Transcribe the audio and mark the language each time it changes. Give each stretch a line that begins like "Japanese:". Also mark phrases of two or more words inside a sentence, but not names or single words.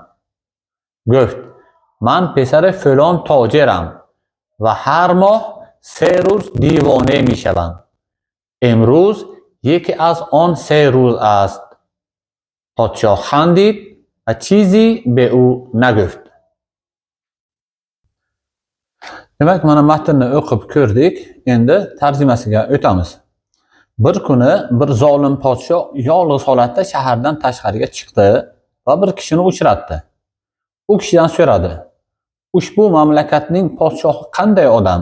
Persian: گفت من پسر فلان تاجرم و هر ماه 3 روز دیوانه می شوم. امروز یکی از آن 3 روز است. پادشاه خندید و چیزی به او نگفت.
Uzbek: Demek mana matnni o'qib ko'rdik. Endi tarjimasiga o'tamiz. Bir kuni bir zolim podshoh yolg'iz holatda shahardan tashqariga chiqdi va bir kishini uchratdi. U kishidan so'radi: "Ushbu mamlakatning podshohi qanday odam?